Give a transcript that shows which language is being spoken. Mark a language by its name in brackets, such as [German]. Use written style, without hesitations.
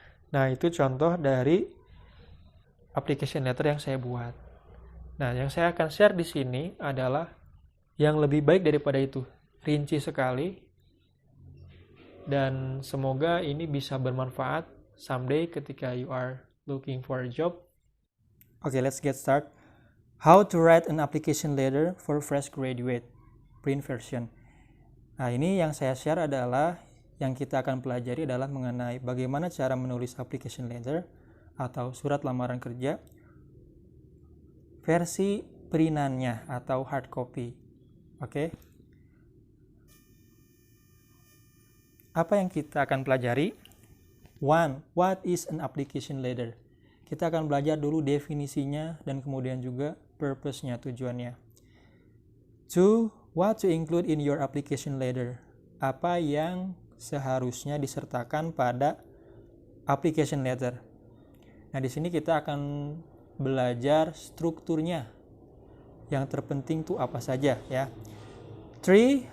[Indonesian] Nah, itu contoh dari application letter yang saya buat. Nah, yang saya akan share di sini adalah yang lebih baik daripada itu, rinci sekali, dan semoga ini bisa bermanfaat someday ketika [English] you are looking for a job. Okay, let's get started. How to write an application letter for fresh graduate, print version. [Indonesian] Nah, ini yang saya share adalah, yang kita akan pelajari adalah mengenai bagaimana cara menulis application letter atau surat lamaran kerja versi printannya atau hard copy. Oke. Apa yang kita akan pelajari? 1. [English] What is an application letter? [Indonesian] Kita akan belajar dulu definisinya dan kemudian juga purpose-nya, tujuannya. 2. [English] What to include in your application letter? [Indonesian] Apa yang seharusnya disertakan pada application letter? Nah, di sini kita akan belajar strukturnya. Yang terpenting tuh apa saja ya. 3.